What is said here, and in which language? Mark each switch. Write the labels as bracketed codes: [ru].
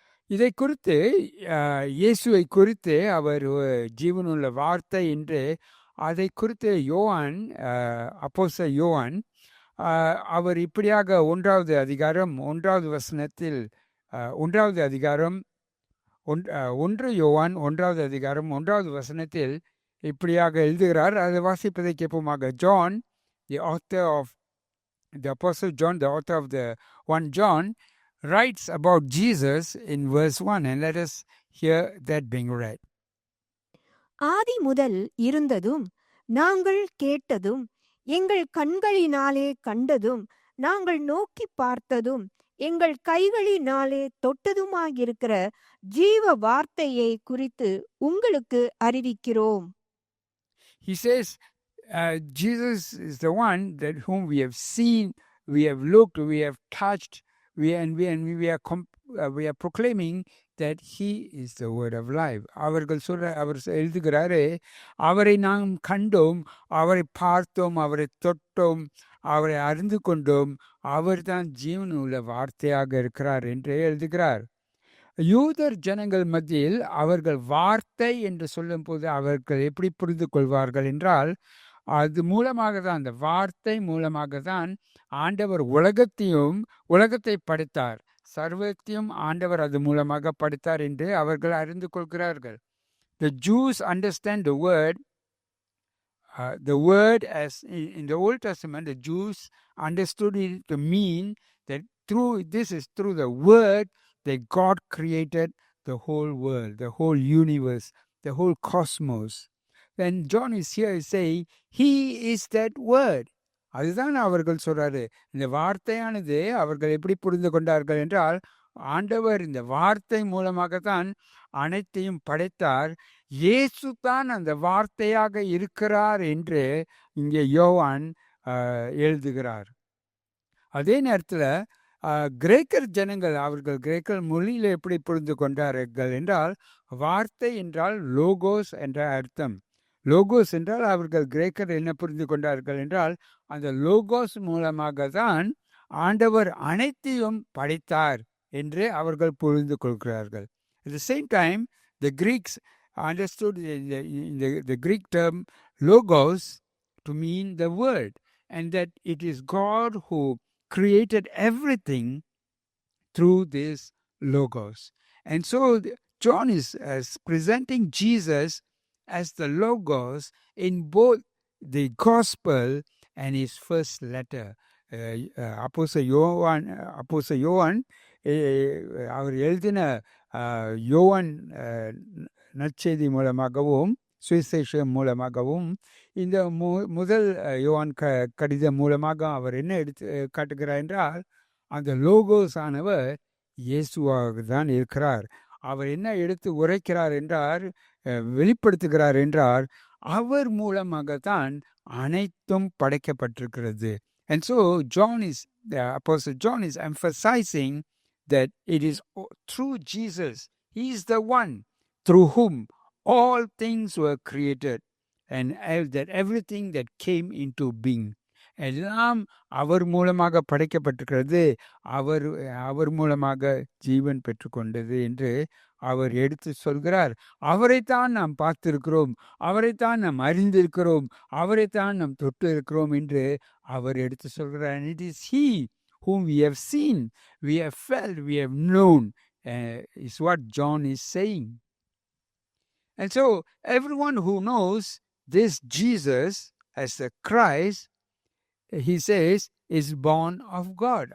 [ta] இதை குறித்து இயேசுவை குறித்து அவர் ஜீவனுள்ள வார்த்தை என்று அதை குறித்து யோவான், அப்போஸ்தலன் யோவான் அவர் இப்படியாக 1வது அதிகாரம் 1வது வசனத்தில் 1வது அதிகாரம் 1 யோவான் 1வது அதிகாரம் 1வது வசனத்தில் இப்படியாக எழுதுகிறார். அதை வாசிப்பதை கேட்போமாக. [en] John, the author of the Apostle John, the author of the 1 John, writes about Jesus in verse 1, and let us hear that being read. [ta] ஆதி முதல் இருந்ததும் நாங்கள் கேட்டதும் எங்கள் கண்களினாலே கண்டதும் நாங்கள் நோக்கி பார்த்ததும் எங்கள் கைகளினாலே தொட்டதுமாயிருக்கிற ஜீவ வார்த்தையை குறித்து உங்களுக்கு அறிவிக்கிறோம். [en] He says, Jesus is the one that whom we have seen, we have looked, we have touched, we are proclaiming that he is the word of life. [ta] அவர் எழுதுகிறாரு, அவரை நாம் கண்டோம், அவரை பார்த்தோம், அவரை தொட்டோம், அவரை அறிந்து கொண்டோம், அவர் தான் ஜீவன் உள்ள வார்த்தையாக இருக்கிறார் என்று எழுதுகிறார். யூதர் ஜனங்கள் மத்தியில் அவர்கள் வார்த்தை என்று சொல்லும் போது அவர்கள் எப்படி புரிந்து கொள்வார்கள் என்றால், அது மூலமாக தான், அந்த வார்த்தை மூலமாக தான் ஆண்டவர் உலகத்தை படைத்தார், சர்வத்தையும் ஆண்டவர் அது மூலமாக படைத்தார் என்று அவர்கள் அறிந்து கொள்கிறார்கள். [en] The Jews understand the word as in the Old Testament. The Jews understood it to mean that through the word that God created the whole world, the whole universe, the whole cosmos. When John is here saying, he is that word. [ta] அதுதான் அவர்கள் சொல்றாரு. இந்த வார்த்தையானது அவர்கள் எப்படி புரிந்து கொண்டார்கள் என்றால், ஆண்டவர் இந்த வார்த்தை மூலமாகத்தான் அனைத்தையும் படைத்தார், இயேசு தான் அந்த வார்த்தையாக இருக்கிறார் என்று இங்கே யோவான் எழுதுகிறார். அதே நேரத்தில் கிரேக்கர் ஜனங்கள் அவர்கள் கிரேக்கர் மொழியில் எப்படி புரிந்து கொண்டார்கள் என்றால், வார்த்தை என்றால் லோகோஸ் என்ற அர்த்தம். லோகோஸ் என்றால் அவர்கள் கிரேக்கர் என்ன புரிந்து கொண்டார்கள் என்றால், அந்த லோகோஸ் மூலமாக தான் ஆண்டவர் அனைத்தையும் படைத்தார் என்று அவர்கள் புரிந்து கொள்கிறார்கள். [en] At the same time, the Greeks understood the Greek term logos to mean the word, and that it is God who created everything through this logos. And so John is presenting Jesus as the logos in both the gospel and his first letter. [ta] அப்போஸ்தலன் யோவான் அவர் எழுதின யோவான் நற்செய்தி மூலமாகவும் சுவிசேஷம் மூலமாகவும் இந்த முதல் யோவான் கடிதம் மூலமாக அவர் என்ன எடுத்து காட்டுகிறார் என்றால், அந்த லோகோஸ் ஆனவர் இயேசுவாக தான் இருக்கிறார். அவர் என்ன எடுத்து உரைக்கிறார் என்றார், வெளிப்படுத்துகிறார் என்றார், அவர் மூலமாகத்தான் அனைத்தும் படைக்கப்பட்டிருக்கிறது. [en] And so Apostle John is emphasizing that it is through Jesus, he is the one through whom all things were created, and that everything that came into being, [ta] எல்லாம் அவர் மூலமாக படைக்கப்பட்டிருக்கிறது, அவர் மூலமாக ஜீவன் பெற்றுக்கொண்டது என்று அவர் எடுத்து சொல்கிறார். அவரைத்தான் நாம் பார்த்திருக்கிறோம், அவரைத்தான் நாம் அறிந்திருக்கிறோம், அவரைத்தான் நாம் தொட்டு இருக்கிறோம் என்று அவர் எடுத்து சொல்கிறார். [en] And it is he whom we have seen, we have felt, we have known, is what John is saying. And so everyone who knows this Jesus as the Christ, he says, is born of God.